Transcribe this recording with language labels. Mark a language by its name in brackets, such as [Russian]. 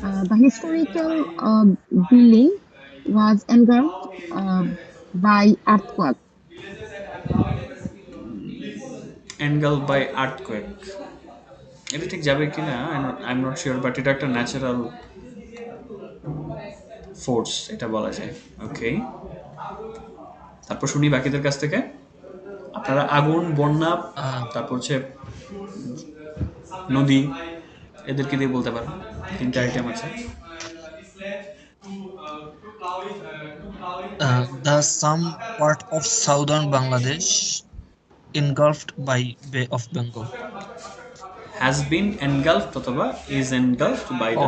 [English] the historical building was engulfed by earthquake. [Bangla] এনগাল by earthquake, এটা ঠিক যাবে কিনা [English] I am not sure, [Bangla] but এটা একটা ন্যাচারাল ফোর্স, এটা বলা যায়। ওকে, তারপর শুনি বাকিদের কাছ থেকে। আপনারা আগুন, বন্যা, তারপর হচ্ছে নদী, এদেরকে দিয়ে বলতে পারেন, তিনটা আইটেম আছে। [English] The some part of southern Bangladesh engulfed by Bay of Bengal. Has been engulfed অথবা is engulfed by the